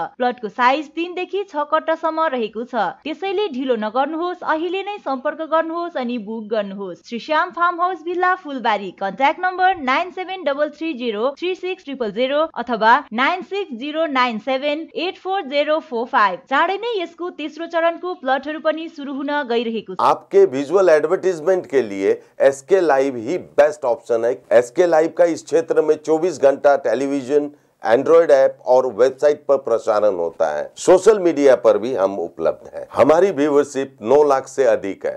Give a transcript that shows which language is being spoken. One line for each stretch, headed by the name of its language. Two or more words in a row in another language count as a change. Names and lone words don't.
Nepali: प्लटको साइज 3 देखि 6 कट्टासम्म रहेको छ। त्यसैले ढिलो नगर्नुहोस्, अहिले नै सम्पर्क गर्नुहोस् अनि बुक गर्नुहोस्। श्री श्याम फार्म हाउस भिल्ला फुलबारी। कन्ट्याक्ट नम्बर 9733036000 अथवा 9609784045। चाँडै नै यसको तेस्रो चरणको प्लटहरू पनि सुरु हुन गइरहेको छ।
Hindi: आपके
English: visual advertisement
Hindi: के लिए एसके लाइव ही
English: best option
Hindi: है। एसके लाइव का इस क्षेत्र में 24 घंटा टेलीविजन,
English: Android app
Hindi: और वेबसाइट पर प्रसारण होता है।
English: social media
Hindi: पर भी हम उपलब्ध हैं। हमारी व्यूवरशिप 9 लाख से अधिक है।